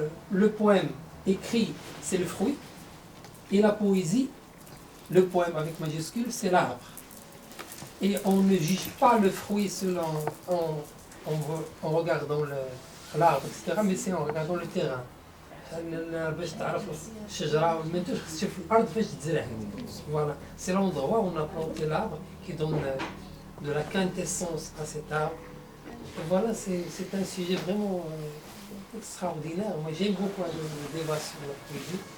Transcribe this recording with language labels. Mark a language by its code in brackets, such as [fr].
[fr] Le poème écrit, c'est le fruit. Et la poésie, le poème avec majuscule, c'est l'arbre. Et on ne juge pas le fruit selon en regardant l'arbre, etc. Mais c'est en regardant le terrain. [ar] باش تعرف الشجرة ما تشوف في الأرض فاش تزرع. [fr] Voilà, c'est l'endroit où on a planté l'arbre qui donne de la quintessence à cet arbre. Et voilà, c'est un sujet vraiment extraordinaire. Moi j'aime beaucoup le débat sur la poésie.